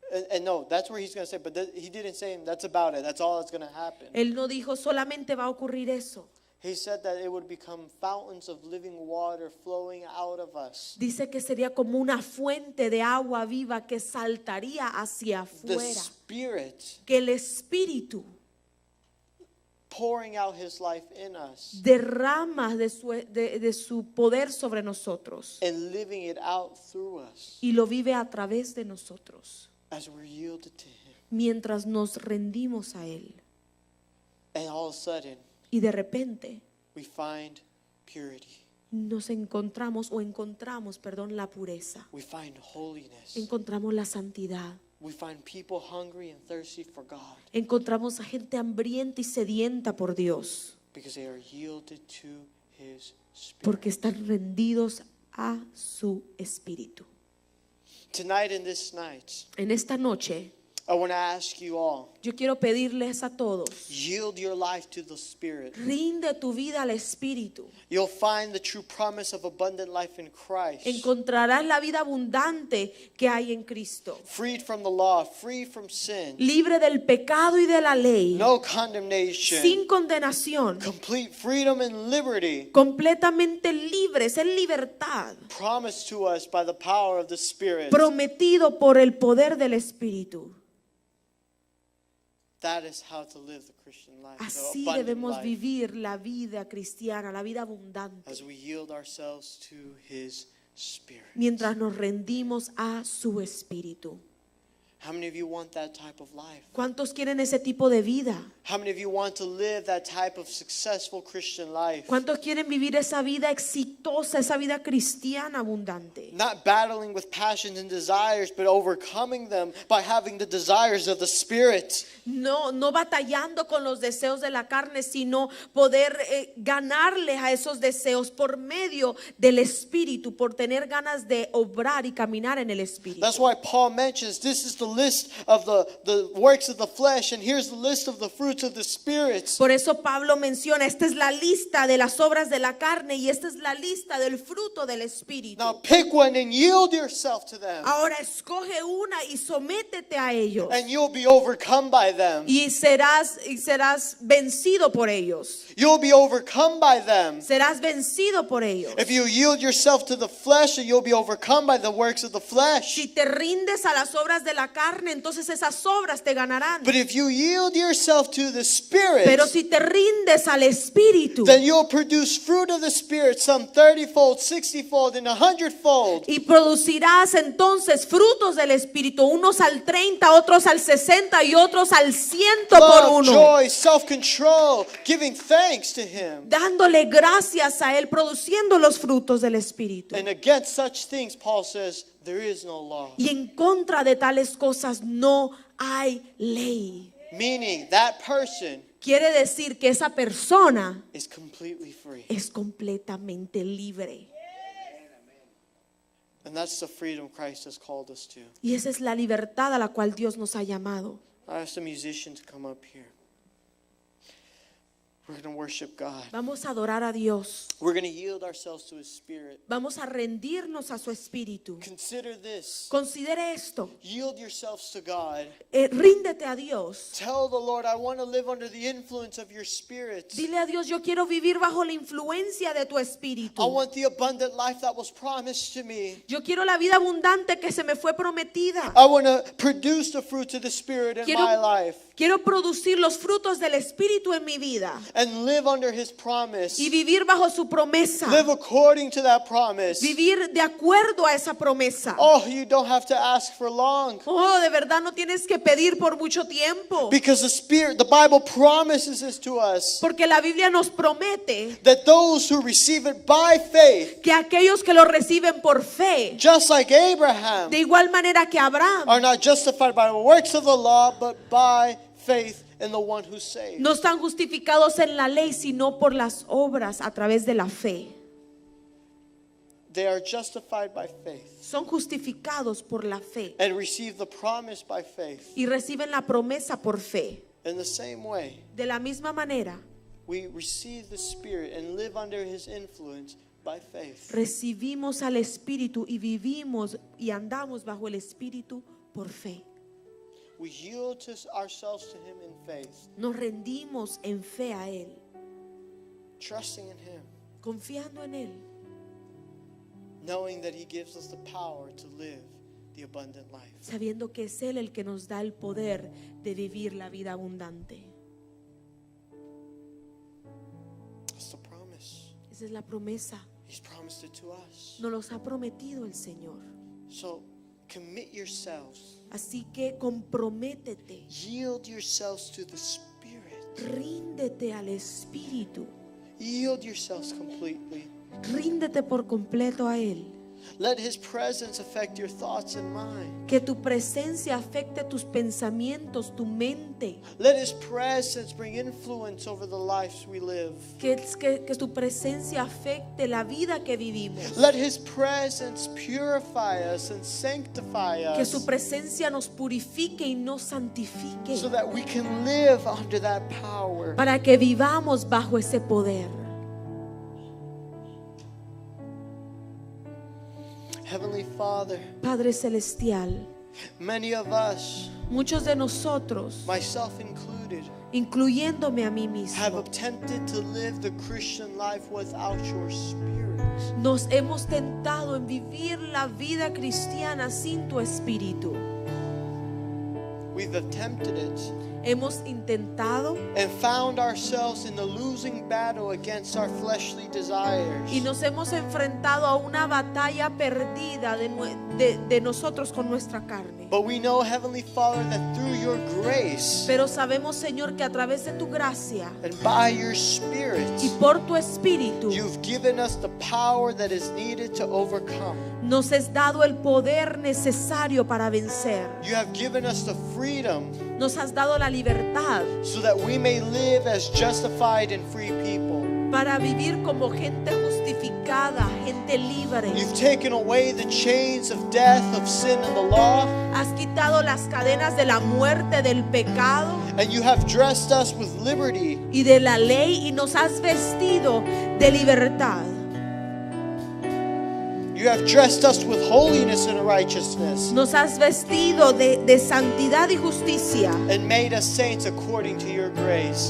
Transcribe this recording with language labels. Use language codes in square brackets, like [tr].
[en] And no, that's where He's going to say, but He didn't say that's about it. That's all that's going to happen. [es] Él no dijo solamente va a ocurrir eso. [en] He said that it would become fountains of living water flowing out of us. [es] Dice que sería como una fuente de agua viva que saltaría hacia [en] The [es] afuera. [en] Spirit [es] Que el Espíritu [en] pouring out His life in us [es] derrama de su poder sobre nosotros [en] and living it out through us [es] y lo vive a través de nosotros [en] as we're yielded to Him. [es] mientras nos rendimos a Él. [en] And all of a sudden, [es] Y de repente [en] we find purity. [es] encontramos la pureza. [en] We find holiness. [es] Encontramos la santidad. [en] We find people hungry and thirsty for God [es] Encontramos a gente hambrienta y sedienta por Dios, [en] because they are yielded to His Spirit. [es] porque están rendidos a su Espíritu. [en] Tonight and this night, [es] En esta noche, [en] I want to ask you all, [es] yo quiero pedirles a todos, [en] yield your life to the Spirit. [es] rinde tu vida al Espíritu. [en] You'll find the true promise of abundant life in Christ. [es] Encontrarás la vida abundante que hay en Cristo, [en] Freed from the law, free from sin, [es] libre del pecado y de la ley, [en] no condemnation, [es] sin condenación, [en] complete freedom and liberty, [es] completamente libres, en libertad, [en] promised to us by the power of the Spirit. [es] prometido por el poder del Espíritu. [en] That is how to live the Christian life, the [es] Así [en] abundant [es] debemos [en] life, [es] vivir la vida cristiana, la vida abundante, [en] as we yield ourselves to His Spirit. [es] mientras nos rendimos a su Espíritu. [en] How many of you want that type of life? [es] ¿Cuántos quieren ese tipo de vida? [en] How many of you want to live that type of successful Christian life? [es] ¿Cuántos quieren vivir esa vida exitosa, esa vida cristiana abundante? [en] Not battling with passions and desires, but overcoming them by having the desires of the Spirit. [es] No batallando con los deseos de la carne, sino poder ganarles a esos deseos por medio del Espíritu, por tener ganas de obrar y caminar en el Espíritu. [en] That's why Paul mentions this is the list of the works of the flesh, and here's the list of the fruits of the Spirit. [es] Por eso Pablo menciona, esta es la lista de las obras de la carne y esta es la lista del fruto del Espíritu. [en] Now pick one and yield yourself to them, [es] Ahora escoge una y sométete a ellos. [en] and you'll be overcome by them. [es] Y serás vencido por ellos. [en] You'll be overcome by them. [es] Serás vencido por ellos. [en] If you yield yourself to the flesh, you'll be overcome by the works of the flesh. [es] Si te rindes a las obras de la carne, entonces esas obras te ganarán. [en] But if you yield yourself to the Spirit, [es] Pero si te rindes al Espíritu [en] then you'll produce fruit of the Spirit, some 30-fold, 60-fold, and 100-fold. [es] y producirás entonces frutos del Espíritu, unos al 30, otros al 60 y otros al 100 por [en] Love, [es] uno. [en] joy, self-control, giving thanks to Him. [es] Dándole gracias a Él, produciendo los frutos del Espíritu. [en] And against such things, Paul says, there is no law. [es] Y en contra de tales cosas no hay ley. [en] Meaning that person [es] Quiere decir que esa persona [en] is completely free. [es] es completamente libre. [en] And that's the freedom Christ has called us to. [es] Y esa es la libertad a la cual Dios nos ha llamado. [en] I ask the musician to come up here. We're going to worship God. [es] Vamos a adorar a Dios. [en] We're going to yield ourselves to His Spirit. [es] Vamos a rendirnos a su Espíritu. [en] Consider this. [es] Considere esto. [en] Yield yourselves to God. [es] Ríndete a Dios. [en] Tell the Lord, I want to live under the influence of your Spirit. [es] Dile a Dios, yo quiero vivir bajo la influencia de tu Espíritu. [en] I want the abundant life that was promised to me. [es] Yo quiero la vida abundante que se me fue prometida. [en] I want to produce the fruits of the Spirit in my life [es] Quiero producir los frutos del Espíritu en mi vida [en] and live under His promise. [es] y vivir bajo su promesa. [en] Live according to that promise. [es] Vivir de acuerdo a esa promesa. [en] Oh, you don't have to ask for long. [es] Oh, de verdad no tienes que pedir por mucho tiempo. [en] Because the Bible promises this to us. [es] Porque la Biblia nos promete [en] That those who receive it by faith, [es] que aquellos que lo reciben por fe, [en] just like Abraham, [es] de igual manera que Abraham, [en] are not justified by the works of the law, but by faith in the one who saves. [es] no están justificados en la ley, sino por las obras a través de la fe. [en] They are justified by faith [es] Son justificados por la fe [en] and receive the promise by faith. [es] y reciben la promesa por fe. [en] In the same way, [es] De la misma manera, [en] we receive the Spirit and live under His influence by faith. [es] recibimos al Espíritu y vivimos y andamos bajo el Espíritu por fe. [en] We yield ourselves to Him in faith, [es] Nos rendimos en fe a Él, [en] trusting in Him, [es] confiando en Él, [en] knowing that He gives us the power to live the abundant life. [es] sabiendo que es Él el que nos da el poder de vivir la vida abundante. [en] That's the promise. [es] Esa es la promesa. [en] He's promised it to us. [es] Nos los ha prometido el Señor. [en] So commit yourselves. [es] Así que comprométete, [en] Yield yourselves to the Spirit. [es] ríndete al Espíritu, [en] Yield yourselves completely. [es] ríndete por completo a Él. [en] Let His presence affect your thoughts and mind. [es] Que tu presencia afecte tus pensamientos, tu mente. [en] Let His presence bring influence over the lives we live. [es] Que tu presencia afecte la vida que vivimos. [en] Let His presence purify us and sanctify [es] Que [en] us [es] su presencia nos purifique y nos santifique. [en] so that we can live under that power. [es] Para que vivamos bajo ese poder. [en] Heavenly Father, [es] Padre Celestial, [en] many of us, [es] muchos de nosotros, [en] myself included, [es] incluyéndome a mí [en] have [es] mismo, [en] attempted to live the Christian life without your Spirit. [es] nos hemos tentado en vivir la vida cristiana sin tu Espíritu. [en] We've attempted it [es] Hemos intentado [en] and found ourselves in the losing battle against our fleshly desires. [es] y nos hemos enfrentado a una batalla perdida de nosotros con nuestra carne. [en] But we know, Heavenly Father, that through your grace [es] Pero sabemos, Señor, que a través de tu gracia [en] and by your Spirit, [es] y por tu Espíritu [en] you've given us the power that is needed to overcome. [es] nos has dado el poder necesario para vencer. [en] You have given us the freedom [es] Nos has dado la libertad [en] so that we may live as justified and free people. [es] para vivir como gente justificada, gente libre. [en] You've taken away the chains of death, of sin, and the law, [es] Has quitado las cadenas de la muerte, del pecado [en] and you have dressed us with liberty. [es] y de la ley y nos has vestido de libertad. [en] You have dressed us with holiness and righteousness [es] Nos has vestido de santidad y justicia [en] and made us saints according to your grace.